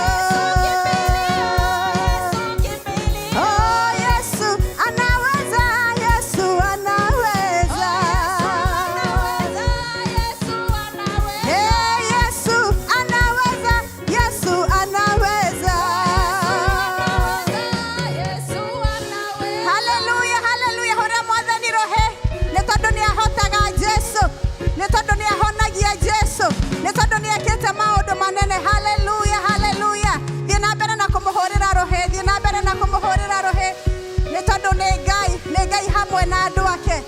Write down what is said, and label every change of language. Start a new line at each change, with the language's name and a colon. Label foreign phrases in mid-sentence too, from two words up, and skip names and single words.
Swahili: Oh, Yesu anaweza, Yesu anaweza. Yesu anaweza, Yesu anaweza. Haleluya, haleluya.
Kikuyu: Hora mwathani rohe nĩ tondũ nĩ ahotaga Jesu, nĩ tondũ nĩ ahonagia Jesu, nĩ tondũ nĩ ekĩte maũndũ manene. Haleluya, haleluya. Thiĩ na mbere na kũmũhũrĩra rohe, thiĩ na mbere na kũmũhũrĩra rohe, nĩ tondũ nĩ Ngai hamwe na andũ ake.